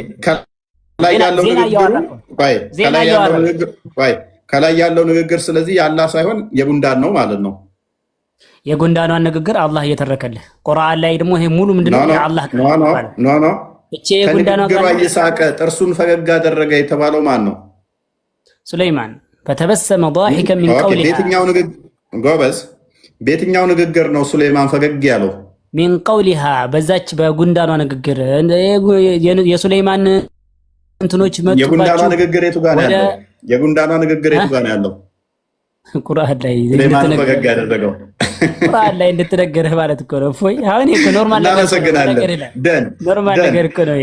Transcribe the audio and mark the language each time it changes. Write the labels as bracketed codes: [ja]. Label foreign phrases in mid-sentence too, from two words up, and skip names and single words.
[am] ከላይ ያለው ንግግር ስለዚህ የአላህ ሳይሆን የጉንዳን ነው ማለት ነው። የጉንዳኗን ንግግር አላህ እየተረከልህ ቁርአን ላይ ደግሞ ይሄ ሙሉ ምንድነው? የአላህ ኖ ከንግግሯ እየሳቀ ጥርሱን ፈገግ አደረገ የተባለው ማን ነው? [ar] ሱለይማን فتبسم ضاحكا من قولها [am] በየትኛው ንግግር ነው ሱለይማን ፈገግ ያለው? [ar] من قولها [am] በዛች በጉንዳኗ ንግግር የሱለይማን እንትኖች መጥቷቸው የጉንዳኗ ንግግር የቱ ጋር ነው ያለው? የጉንዳኗ ንግግር የቱ ጋር ነው ያለው? ቁርአን ላይ ሱለይማን ፈገግ ያደረገው ቁርአን ላይ እንደተነገረህ ማለት እኮ ነው። ፎይ አሁን እኮ ኖርማል ነገር እኮ ነው።